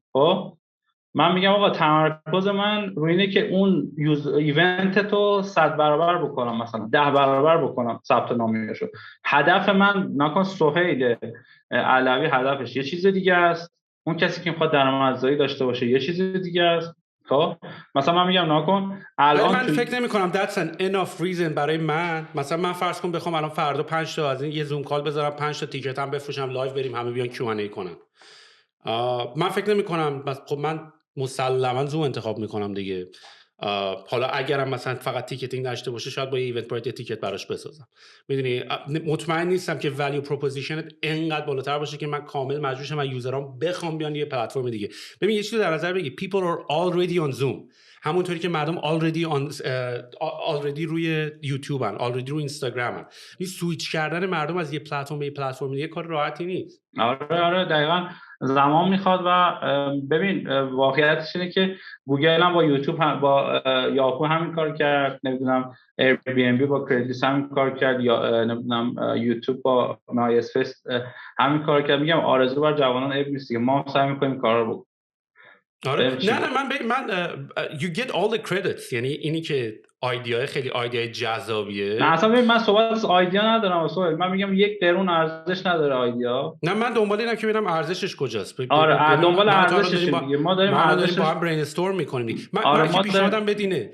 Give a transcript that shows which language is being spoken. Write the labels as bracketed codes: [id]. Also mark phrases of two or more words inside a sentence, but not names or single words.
[fa] خب من میگم آقا تمرکز من روی اینه که اون ایونت تو 100 برابر بکنم، مثلا 10 برابر بکنم ثبت نامشو. هدف من نکن سهیل علوی هدفش یه چیز دیگه است، اون کسی که میخواد درآمدزایی داشته باشه یه چیز دیگه است. خب مثلا من میگم نکن الان من فکر نمی کنم [en] that's an enough reason [fa] برای من. مثلا من فرض کن بخوام الان فردا 5 تا از این یه زوم کال بذارم، 5 تا تیکت هم بفروشم، لایو بریم همه بیان Q&A کنن. من فکر نمی کنم. خب من مسلما زوم انتخاب میکنم دیگه. حالا اگرم مثلا فقط تیکتینگ داشته باشه شاید با یه ایونت پروید تیکت براش بسازم. میدونی مطمئن نیستم که [en] value propositionت [fa] انقدر بالاتر باشه که من کامل مجبور شم از یوزرام بخوام بیان یه پلتفرم دیگه. ببین یه چیزی در نظر بگیر، [en] people are already on Zoom، [fa] همونطوری که مردم already روی یوتیوب ان، already روی اینستاگرام ان. این سویچ کردن مردم از یه پلتفرم به یه پلتفرم دیگه کار راحتی نیست. آره دقیقاً زمان میخواد و ببین واقعیتش اینه که گوگل هم با یوتیوب هم با یاهو همین کار کرد، نمیدونم ایر بی ام بی با کردیس همین کار کرد، یا نمیدونم یوتیوب با مای اسپیس همین کار کرد. میگم آرزو بر جوانان عیب نیست که ما سعی میکنیم کارا رو بکنیم. آره نه من [en] you get all the credits، [fa] یعنی اینی که ایده خیلی ایده جذابیه. نه اصلا ببین من صحبت از ایده ندارم اصلا، من میگم یک درون ارزش نداره ایده. نه من دنبال اینم که ببینم ارزشش کجاست. آره دنبال ارزشش دیگه ما داریم ارزشش با هم برین استورم میکنیم. من که پیشنهادم بدینه.